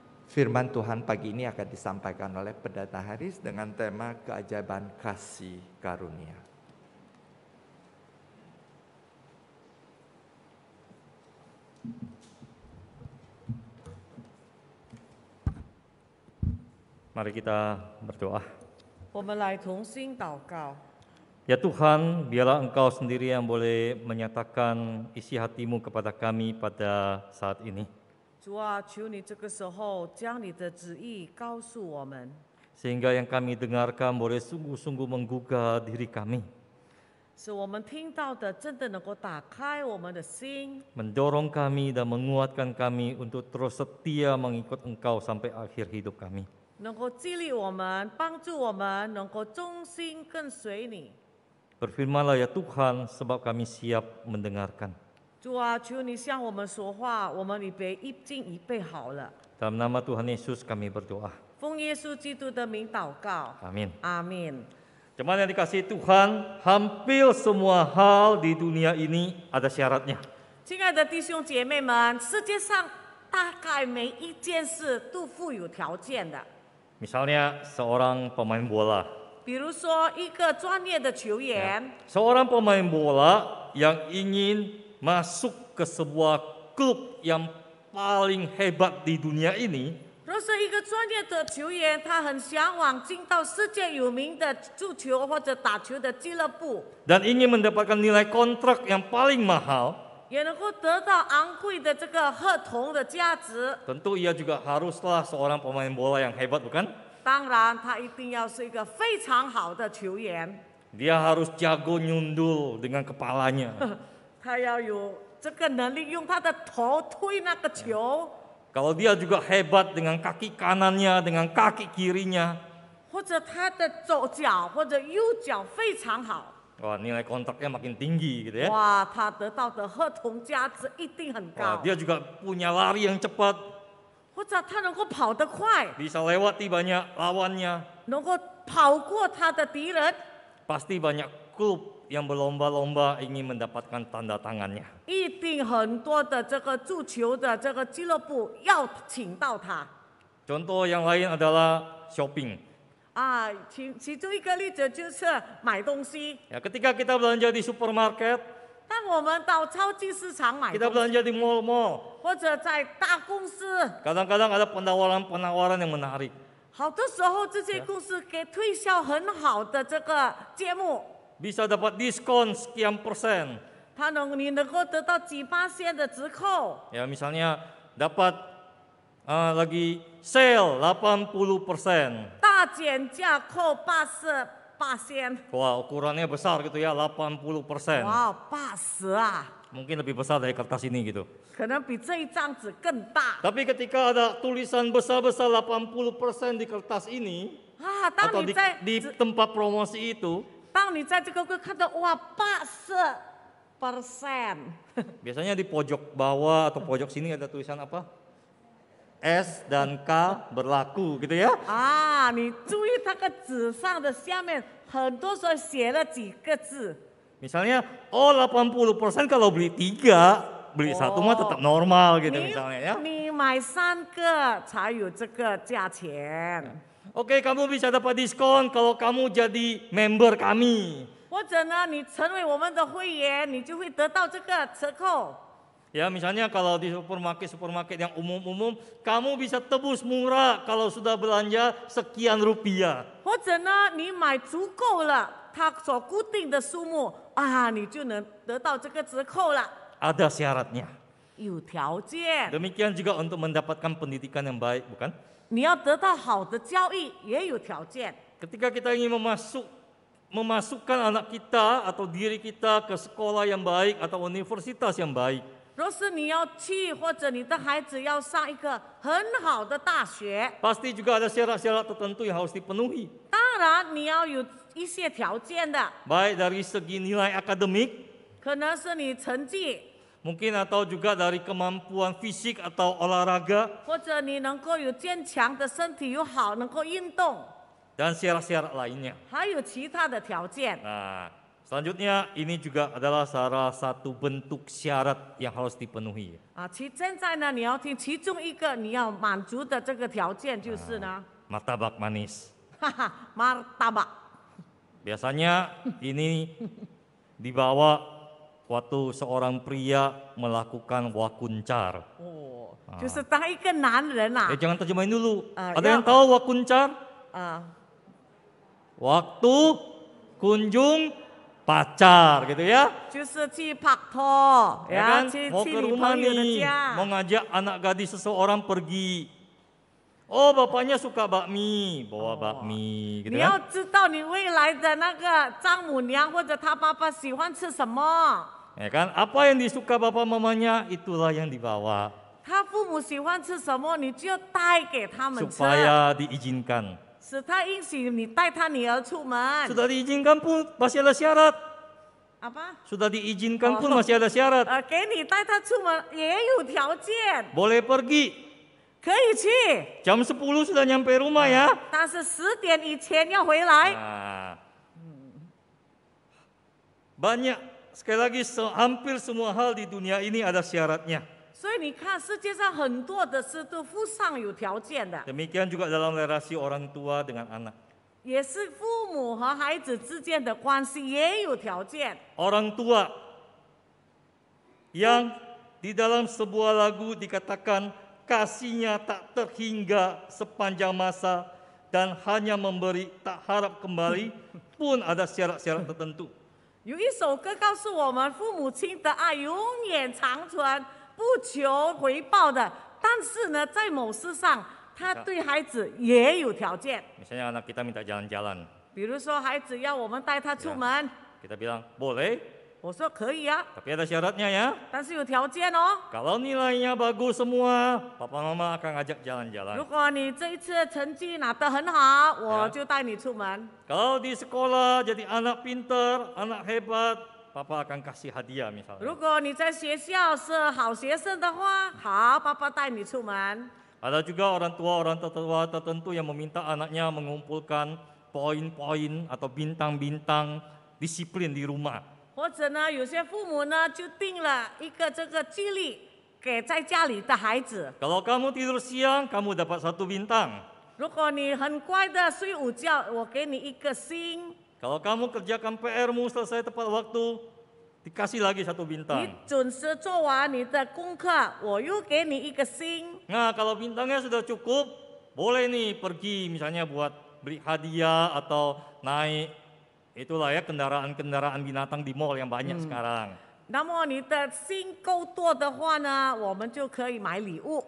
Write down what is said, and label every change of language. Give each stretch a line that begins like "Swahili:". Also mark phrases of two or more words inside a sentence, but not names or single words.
Indonesian: Firman Tuhan pagi ini akan disampaikan oleh Pendeta Haris dengan tema keajaiban kasih karunia. Mari kita berdoa.
Chinese: 我们来同心祷告。
Indonesian: Ya Tuhan, biarlah Engkau sendiri yang boleh menyatakan isi hatimu kepada kami pada saat ini.
Chinese: 主啊，求你这个时候将你的旨意告诉我们，
Indonesian: Sehingga yang kami dengarkan boleh sungguh-sungguh menggugah diri kami,
Chinese: 使我们听到的真的能够打开我们的心，
Indonesian: mendorong kami dan menguatkan kami untuk terus setia mengikut Engkau sampai akhir hidup kami.
Chinese: 能够激励我们，帮助我们能够忠心跟随你。
Indonesian: Berfirmanlah ya Tuhan, sebab kami siap mendengarkan.
Chinese: 主啊，求你向我们说话，我们已经预备好了。
Indonesian: Dalam nama Tuhan Yesus kami berdoa.
Chinese: 奉耶稣基督的名祷告，
Indonesian: Amin.
Chinese: 阿门。
Indonesian: Jemaat yang dikasihi Tuhan, hampir semua hal di dunia ini ada syaratnya.
Chinese: 亲爱的弟兄姐妹们，世界上大概每一件事都附有条件的。
Indonesian: Misalnya seorang pemain bola.
Chinese: 比如说，一个专业的球员，
Indonesian: Seorang pemain bola yang ingin masuk ke sebuah klub yang paling hebat di dunia ini,
Chinese: 若是一个专业的球员，他很向往进到世界有名的足球或者打球的俱乐部，
Indonesian: dan ingin mendapatkan nilai kontrak yang paling mahal,
Chinese: 也能够得到昂贵的这个合同的价值。
Indonesian: tentu ia juga haruslah seorang pemain bola yang hebat, bukan?
Chinese: 当然，他一定要是一个非常好的球员，
Indonesian: Dia harus jago nyundul dengan kepalanya.
Chinese: 他要有这个能力，用他的头推那个球，
Indonesian: Kalau dia juga hebat dengan kaki kanannya, dengan kaki kirinya,
Chinese: 或者他的左脚或者右脚非常好，
Indonesian: wah nilai kontraknya makin tinggi gitu ya.
Chinese: 哇，他得到的合同价值一定很 Wah, 高，
Indonesian: dia juga punya lari yang cepat,
Chinese: 或者他能够跑得快，
Indonesian: bisa lewati banyak lawannya.
Chinese: 能够跑过他的敌人。
Indonesian: Pasti banyak klub yang berlomba-lomba ingin mendapatkan tanda tangannya.
Chinese: 一定很多的这个足球的这个俱乐部要请到他
Indonesian: Contoh yang lain adalah shopping.
Chinese: 啊，其中一个例子就是买东西。
Indonesian: Ya, ketika kita belanja di supermarket,
Chinese: 当我们到超级市场买
Indonesian: kita
Chinese: 东西，
Indonesian: belanja di mall-mall,
Chinese: 或者在大公司，
Indonesian: kadang-kadang ada penawaran-penawaran yang menarik.
Chinese: 好多时候这些公司给推销很好的这个节目，
Indonesian: Bisa dapat diskon sekian persen.
Chinese: 你能够得到几%的折扣，
Indonesian: Ya, misalnya dapat lagi sale 80%.
Chinese: 大减价扣80%。
Indonesian: Wah, ukurannya besar gitu ya, 80%.
Chinese: 哇，80啊，
Indonesian: Mungkin lebih besar dari kertas ini gitu.
Chinese: 可能比这一张纸更大
Indonesian: Tapi ketika ada tulisan besar-besar 80% di kertas ini,
Chinese: 啊！当
Indonesian: atau
Chinese: 你在
Indonesian: di tempat promosi itu,
Chinese: 当你在这个会看到哇80%，
Indonesian: biasanya di pojok bawah atau pojok sini ada tulisan apa? S dan K berlaku gitu ya.
Chinese: 啊，你注意那个纸上的下面，很多时候写了几个字。
Indonesian: Misalnya, oh 80% kalau beli 3, beli 1 mah tetap normal gitu
Chinese: 你
Indonesian: misalnya ya.
Chinese: 你买3个才有这个价钱，
Indonesian: Oke, kamu bisa dapat diskon kalau kamu jadi member kami.
Chinese: 或者呢，你成为我们的会员，你就会得到这个折扣。
Indonesian: Ya, misalnya kalau di supermarket yang umum-umum, kamu bisa tebus murah kalau sudah belanja sekian rupiah.
Chinese: 或者呢，你买足够了它所固定的数目啊，你就能得到这个折扣了。
Indonesian: Ada syaratnya.
Chinese: 有条件，
Indonesian: Demikian juga untuk mendapatkan pendidikan yang baik, bukan?
Chinese: 你要得到好的教育也有条件。
Indonesian: Ketika kita ingin memasukkan anak kita atau diri kita ke sekolah yang baik atau universitas yang baik,
Chinese: 若是你要去，或者你的孩子要上一个很好的大学，
Indonesian: pasti juga ada syarat-syarat tertentu yang harus dipenuhi.
Chinese: 当然你要有一些条件的，
Indonesian: Baik dari segi nilai akademik,
Chinese: 可能是你成绩，
Indonesian: mungkin atau juga dari kemampuan fisik atau olahraga,
Chinese: 或者你能够有坚强的身体，又好能够运动，
Indonesian: dan syarat-syarat lainnya.
Chinese: 还有其他的条件。
Indonesian: Nah, Selanjutnya ini juga adalah salah satu bentuk syarat yang harus dipenuhi.
Chinese: 现在呢，你要听其中一个你要满足的这个条件就是呢，
Indonesian: Martabak manis.
Chinese: martabak。
Indonesian: Biasanya ini dibawa waktu seorang pria melakukan wakuncar.
Chinese: 就是当一个男人呐、
Indonesian: Jangan terjemahin dulu. Ah, Ada ya. yang tahu wakuncar? 啊， Waktu kunjung pacar gitu ya.
Chinese: 就是去拍拖，
Indonesian: Ya kan?
Chinese: 去
Indonesian: Mau
Chinese: 去
Indonesian: ke
Chinese: 你
Indonesian: rumah
Chinese: 朋友的
Indonesian: nih,
Chinese: 家
Indonesian: mau。ngajak anak gadis seseorang pergi. Oh, bapaknya suka bakmi, bawa bakmi gitu
Chinese: 你要
Indonesian: kan.
Chinese: 知道你未来的那个丈母娘或者他爸爸喜欢吃什么，
Indonesian: Ya kan? Apa yang disuka bapak mamanya itulah yang dibawa
Chinese: 他父母喜欢吃什么，你就要带给他们吃，
Indonesian: supaya diizinkan.
Chinese: 使他允许你带他女儿出门。
Indonesian: Sudah diizinkan pun masih ada syarat. apa？ Sudah diizinkan pun masih ada syarat.
Chinese: 给你带他出门也有条件，
Indonesian: Boleh pergi.
Chinese: 可以去，
Indonesian: Jam 10 sudah nyampe rumah ya.
Chinese: 但是10点以前要回来。
Indonesian: Nah, banyak sekali lagi hampir semua hal di dunia ini ada syaratnya.
Chinese: 所以你看，世界上很多的事都附上有条件的，
Indonesian: Demikian juga dalam relasi orang tua dengan anak.
Chinese: 也是父母和孩子之间的关系也有条件。
Indonesian: Orang tua yang di dalam sebuah lagu dikatakan kasihnya tak terhingga sepanjang masa dan hanya memberi tak harap kembali pun ada syarat-syarat tertentu.
Chinese: 有一首歌告诉我们，父母亲的爱永远长存，不求回报的。但是呢，在某事上，他对孩子也有条件。
Indonesian: Misalnya anak kita minta jalan-jalan,
Chinese: 比如说，孩子要我们带他出门，
Indonesian: kita bilang boleh,
Chinese: 我说可以啊，
Indonesian: tapi ada syaratnya ya.
Chinese: 但是有条件哦。
Indonesian: Kalau nilainya bagus semua, papa mama akan ngajak
Chinese: 如
Indonesian: jalan-jalan.
Chinese: 果你这一次成绩拿得很好，我就带你出门。
Indonesian: Kalau di sekolah jadi anak pintar, anak hebat, papa akan kasih hadiah
Chinese: 如
Indonesian: misalnya.
Chinese: 果你在学校是好学生的话，好，爸爸带你出门。
Indonesian: Ada juga orang tua tertentu yang meminta anaknya mengumpulkan poin-poin atau bintang-bintang disiplin di rumah.
Chinese: 或者呢，有些父母呢就定了一个这个纪律给在家里的孩子。
Indonesian: Kalau kamu tidur siang, kamu dapat 1 bintang.
Chinese: 如果你很乖的睡午觉，我给你1个星。
Indonesian: Kalau kamu kerjakan PR-mu selesai tepat waktu, dikasih lagi 1
Chinese: 你
Indonesian: bintang.
Chinese: 准时做完你的功课，我又给你1个星。
Indonesian: Nah, kalau bintangnya sudah cukup, boleh nih pergi misalnya buat beli hadiah atau naik itulah ya kendaraan-kendaraan binatang di mall yang banyak sekarang.
Chinese: 那么你的星够多的话呢，我们就可以买礼物。